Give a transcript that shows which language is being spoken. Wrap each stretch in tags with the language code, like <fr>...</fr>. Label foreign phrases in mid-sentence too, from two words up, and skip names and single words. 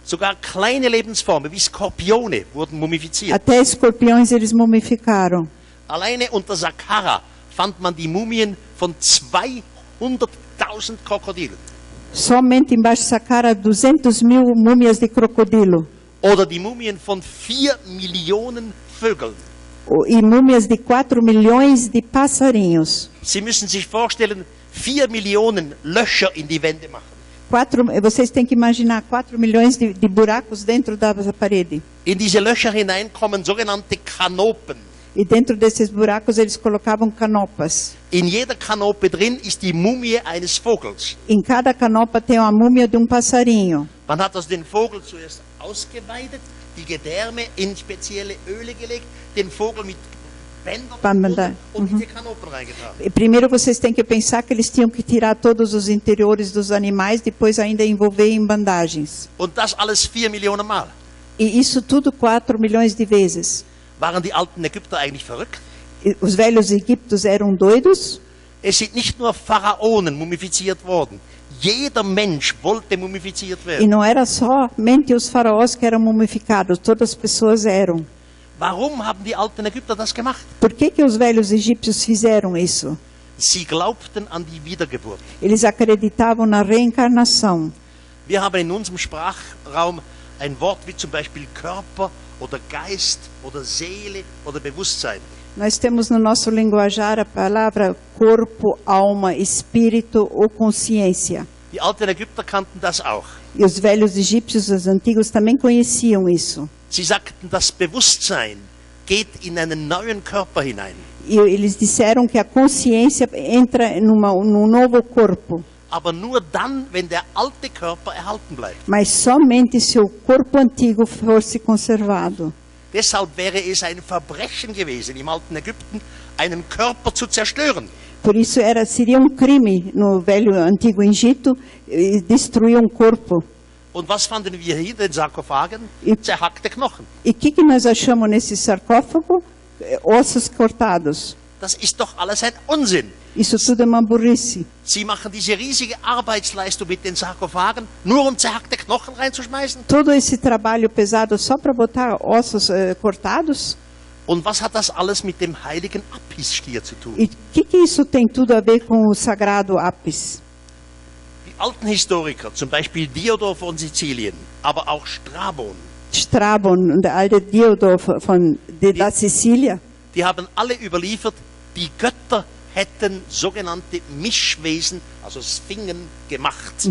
<de>Sogar kleine Lebensformen wie Skorpione wurden mumifiziert.</de> <pt>até escorpiões eles mumificaram.</pt> <de>Alleine unter Saqqara fand man die Mumien von 200.000 Krokodilen.</de> <pt>Somente embaixo de Saqqara 200.000 múmias de crocodilo.</pt> <de>Oder die Mumien von 4 Millionen Vögeln.</de> <pt>E múmias de 4 milhões de passarinhos.</pt> <de>Sie müssen sich vorstellen, 4 Millionen Löcher in die Wände machen.</de> <pt>Vocês têm que imaginar 4 milhões de buracos dentro da parede.</pt> <de>In diese Löcher hinein kommen sogenannte Kanopen.</de> <pt>E dentro desses buracos eles colocavam canopas.</pt> <de>In jeder Kanope drin ist die Mumie eines Vogels.</de> <pt>Em cada canopa tem uma múmia de passarinho.</pt> <de>Man hat den Vogel zuerst ausgeweidet, die Gedärme in spezielle Öle gelegt, den Vogel mit Bändern und diese Kanopen reingetan.</de> <pt>E primeiro vocês têm que pensar que eles tinham que tirar todos os interiores dos animais, depois ainda envolver em bandagens.</pt> <de>Und das alles 4 Millionen Mal.</de> <pt>E isso tudo 4 milhões de vezes.</pt> <de>Waren die alten Ägypter eigentlich verrückt?</de> <pt>E os velhos egípcios eram doidos?</pt> <de>Es sind nicht nur Pharaonen mumifiziert worden. Jeder Mensch wollte mumifiziert</de> <pt>E</pt> <de>werden.</de> <pt>não era somente os faraós que eram mumificados, todas as pessoas eram.</pt> <de>Warum haben die alten Ägypter das gemacht?</de> <pt>Por que os velhos egípcios fizeram isso?</pt> <de>Sie glaubten an die Wiedergeburt.</de> <pt>Eles acreditavam na reencarnação.</pt> <de>Wir haben in unserem Sprachraum ein Wort wie zum Beispiel Körper oder Geist oder Seele oder Bewusstsein.</de> <pt>Nós temos no nosso linguajar a palavra corpo, alma, espírito ou consciência.</pt> <de>Die alten Ägypter kannten das auch.</de> <pt>E os velhos egípcios, os antigos, também conheciam isso.</pt> <de>Sie sagten, das Bewusstsein geht in einen neuen Körper hinein.</de> <pt>E eles disseram que a consciência entra num novo corpo.</pt> <de>Aber nur dann, wenn der alte Körper erhalten bleibt.</de> <pt>Mas somente se o corpo antigo fosse conservado.</pt> <de>Deshalb wäre es ein Verbrechen gewesen, im alten Ägypten einen Körper zu zerstören.</de> <pt>Por isso seria crime no velho antigo Egito destruir corpo.</pt> <de>Und was fanden wir hier in den Sarkophagen? Zerhackte Knochen.</de> <pt>E que nós achamos nesse sarcófago? Ossos cortados.</pt> <de>Das ist doch alles ein Unsinn.</de> <pt>Isso tudo é uma burrice.</pt> <de>Sie machen diese riesige Arbeitsleistung mit den Sarkophagen, nur um zerhackte Knochen reinzuschmeißen?</de> <pt>Todo esse trabalho pesado só para botar ossos cortados?</pt> <de>Und was hat das alles mit dem heiligen Apis-Stier zu tun?</de> <pt>E que isso tem tudo a ver com o sagrado Apis?</pt> <de>Die alten Historiker, zum Beispiel Diodor von Sizilien, aber auch Strabon und der alte Diodor da Sicília, die haben alle überliefert, die Götter hätten sogenannte Mischwesen, also Sphingen, gemacht.</de>